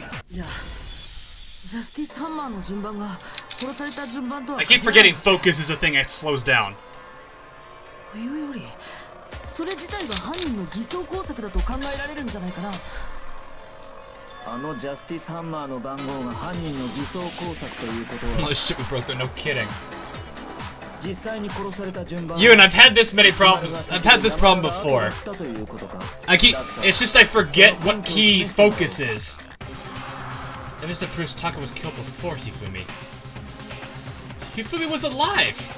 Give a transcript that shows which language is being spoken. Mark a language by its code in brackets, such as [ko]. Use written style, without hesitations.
[ja] いや、ジャスティスハンマーの順番が殺された順番とは [en] I keep forgetting focus is a thing that slows down. [ja] というより、それ自体が犯人の偽装工作だと考えられるんじゃないかな。あのジャスティスハンマーの番号が犯人の偽装工作ということは、 [en] Oh shit, we broke there. No kidding. [ja] 実際に殺された順番 [en] You and I've had this many problems. I've had this problem before. [ja] ということか。 [en] I keep. It's just I forget what key focus is. Evidence that proves Taka was killed before Hifumi. Hifumi was alive.